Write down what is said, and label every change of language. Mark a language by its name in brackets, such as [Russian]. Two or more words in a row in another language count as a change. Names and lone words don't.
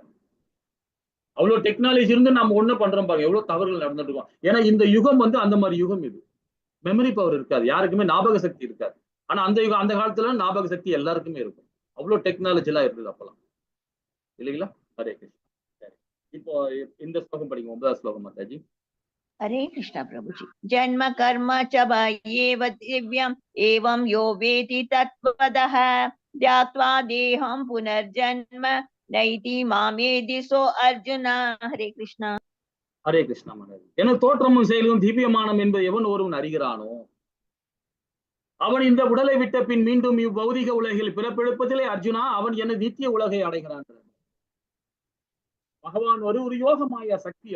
[Tamil] அவ்வளவு டெக்னாலஜி இருந்து நம்ம ஒண்ணு பண்றோம் பாருங்க, எவ்வளவு தவறுகள் நடந்துட்டு இருக்கோம். ஏன்னா இந்த யுகம் வந்து அந்த மாதிரி யுகம். இது [English] memory power [Tamil] இருக்காது, யாருக்குமே ஞாபக சக்தி இருக்காது. ஆனா அந்த யுகம், அந்த காலத்துல ஞாபக சக்தி எல்லாருக்குமே இருக்கும். அவ்வளவு டெக்னாலஜி எல்லாம் இருந்தது அப்பெல்லாம் இல்லைங்களா. ஹரே கிருஷ்ணா. சரி, இப்போ இந்த ஸ்லோகம் படிங்க, 9வது ஸ்லோகம் மாதாஜி. [Hindi] हरे कृष्णा प्रभु जी. [Sanskrit] जन्म कर्म च भयेव दिव्यम् एवं यो वेति तत्त्वतः ध्यात्वा देहं पुनर्जन्म नैति मामेति सो अर्जुन. [Hindi] हरे कृष्णा. [Tamil] ஹரே கிருஷ்ணா மாதாஜி. என தோற்றமும் செயலும் திவ்யமானம் என்பது எவன் ஒருவன் அறிகிறானோ அவன் இந்த உடலை விட்ட பின் மீண்டும் இவ்வௌதிக உலகில் பிறப்பெடுப்பதிலே அர்ஜுனா அவன் என நித்திய உலகை அடைகிறான். பகவான் ஒரு யோகமாய சக்தி.